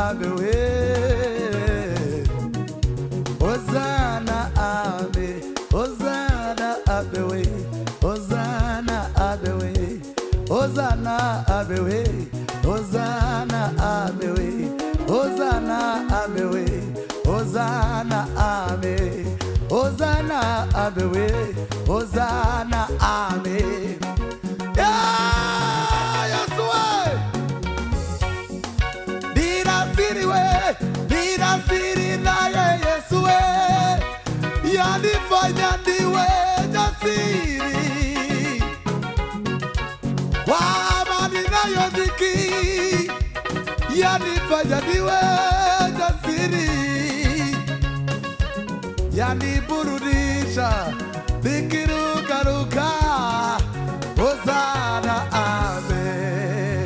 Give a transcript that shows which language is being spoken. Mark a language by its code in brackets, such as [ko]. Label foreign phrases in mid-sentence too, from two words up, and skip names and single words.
[sw] amen Hosana amen Hosana amen Hosana amen Hosana amen Hosana amen Hosana amen Hosana amen Hosana amen Hosana amen Yesu nina siri naye Yesu yanifanya niwe jasiri kwamba ninayo dhiki yanifanya niwe jasiri yaniburudisha [rw] umugisha bikirukaruka [sw] Hosana amen.